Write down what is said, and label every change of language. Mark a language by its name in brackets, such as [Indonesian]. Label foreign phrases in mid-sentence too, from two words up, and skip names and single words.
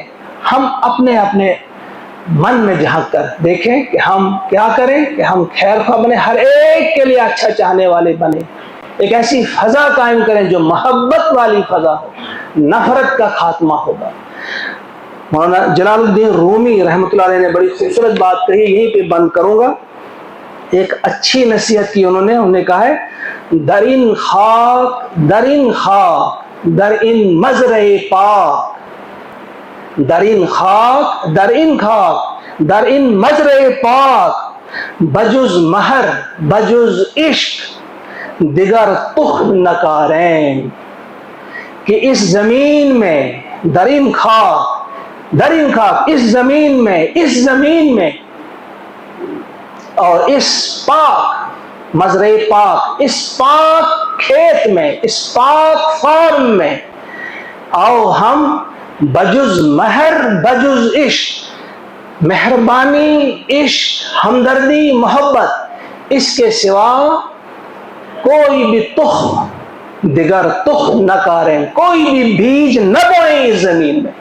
[Urdu] ہم اپنے اپنے من میں جھانک کر دیکھیں کہ ہم کیا کریں کہ ہم خیر خواہ بنے، ہر ایک کے لیے اچھا چاہنے والے بنے. ایک ایسی فضا قائم کریں جو محبت والی فضا ہو، نفرت کا خاتمہ ہوگا. مولانا جلال الدین رومی رحمۃ اللہ علیہ نے بڑی خوبصورت بات کہی، یہیں پہ بند کروں گا. ایک اچھی نصیحت کی انہوں نے کہا ہے [Persian] درین خاک درین خاک در ان مزرع پاک، درین خاک درین خاک در ان مزرع پاک، بجز مہر بجز عشق دیگر تخم نکاریں. [Urdu] کہ اس زمین میں [Persian] درین خاک [Urdu] اس زمین میں اور اس پاک [Persian] مزرع پاک، [Urdu] اس پاک کھیت میں، اس پاک فارم میں آؤ ہم [Persian] بجز مہر بجز عشق، [Urdu] مہربانی، عشق، ہمدردی، محبت، اس کے سوا کوئی بھی تخم دیگر تخم نہ کاریں، کوئی بھی بیج نہ بوئیں اس زمین میں.